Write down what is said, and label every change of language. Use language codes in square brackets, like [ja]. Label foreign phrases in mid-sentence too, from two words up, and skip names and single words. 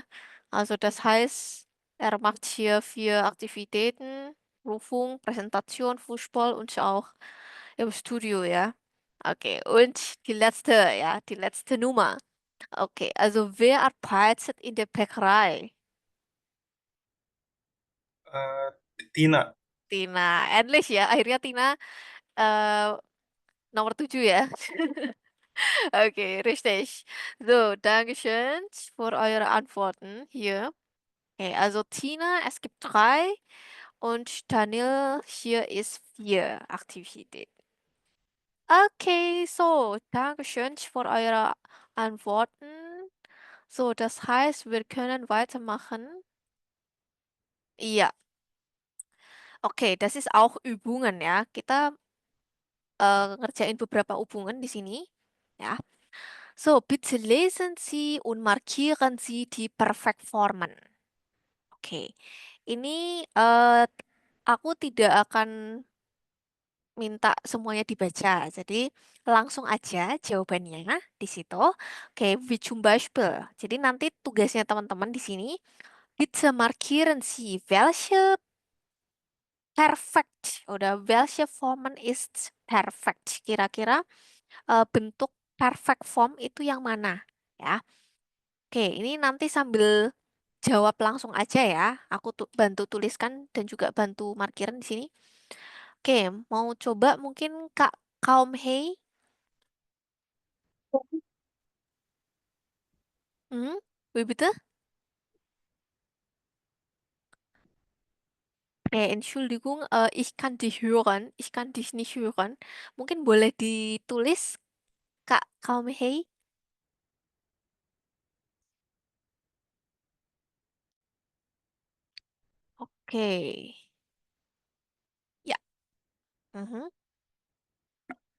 [de] Also das heißt, er macht hier vier Aktivitäten, Prüfung, Präsentation, Fußball und auch im Studio, ja. Okay, und die letzte, ja, die letzte Nummer. Okay, also wer arbeitet in der Bäckerei? Eh, Tina. [id] Tina, endlich ya, akhirnya Tina eh, nomor 7 ya. [de] Okay, richtig. So, Dankeschön für eure Antworten hier. Okay, also Tina, es gibt drei und Daniel, hier ist vier Aktivitäten. Okay, so, Dankeschön für eure Antworten. So, das heißt, wir können weitermachen. Ja, okay, das ist auch Übungen ya. [id] Kita ngerjain beberapa hubungan di sini. Ya. [de] So, bitte lesen Sie und markieren Sie die Perfektformen. [id] Oke, ini aku tidak akan minta semuanya dibaca. Jadi langsung aja jawabannya di situ. Oke, [de] wie zum Beispiel. [id] Jadi nanti tugasnya teman-teman di sini, [de] bitte markieren Sie, welche perfekt oder welche Formen ist perfekt. [id] Kira-kira bentuk [en] perfect form [id] itu yang mana ya. Oke, ini nanti sambil jawab langsung aja ya. Aku tuh bantu tuliskan dan juga bantu markiran di sini. Oke, mau coba mungkin Kak Kaum Hei. [de] Hmm, wie bitte? Entschuldigung, ich kann dich hören. Ich kann dich nicht hören. [id] Mungkin boleh ditulis Kak Kaum Hei. Oke. Ya. Mhm.